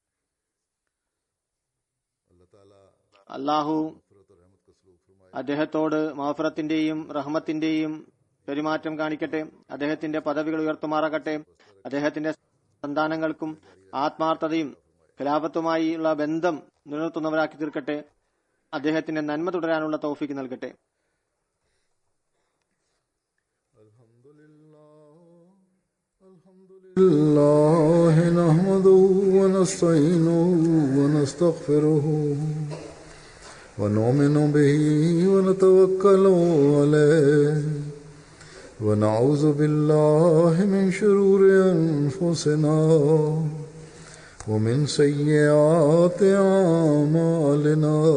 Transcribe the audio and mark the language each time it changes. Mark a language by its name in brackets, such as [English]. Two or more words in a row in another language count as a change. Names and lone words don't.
[Malayalam] അള്ളാഹു അദ്ദേഹത്തോട് മഗ്ഫിറത്തിന്റെയും റഹ്മത്തിന്റെയും പെരുമാറ്റം കാണിക്കട്ടെ. അദ്ദേഹത്തിന്റെ പദവികൾ ഉയർത്തുമാറാകട്ടെ. അദ്ദേഹത്തിന്റെ സന്താനങ്ങൾക്കും ആത്മാർത്ഥതയും ഖിലാഫത്തുമായുള്ള ബന്ധം നിലനിർത്തുന്നവരാക്കി തീർക്കട്ടെ. അദ്ദേഹത്തിന്റെ നന്മ തുടരാനുള്ള തൗഫീക്ക് നൽകട്ടെ. [Arabic] ونؤمن به ونتوكل عليه ونعوذ بالله من شرور أنفسنا ومن سيئات أعمالنا